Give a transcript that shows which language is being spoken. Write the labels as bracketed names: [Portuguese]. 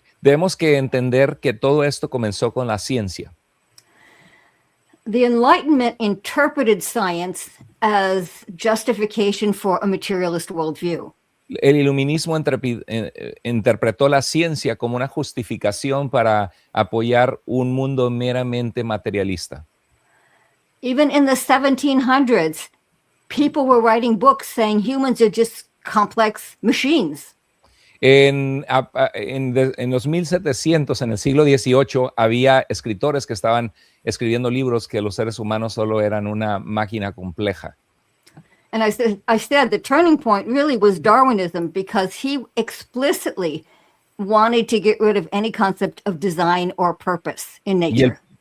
[Spanish] Debemos que entender que todo esto comenzó con la ciencia. [English] The Enlightenment interpreted science as justification for a materialist worldview. [Spanish] El iluminismo interpretó la ciencia como una justificación para apoyar un mundo meramente materialista. [English] Even in the 1700s, people were writing books saying humans are just complex machines. [Spanish] En los 1700, en el siglo XVIII, había escritores que estaban escribiendo libros que los seres humanos solo eran una máquina compleja. [English] And I said the turning point really was Darwinism, because he explicitly wanted to get rid of any concept of design or purpose in nature.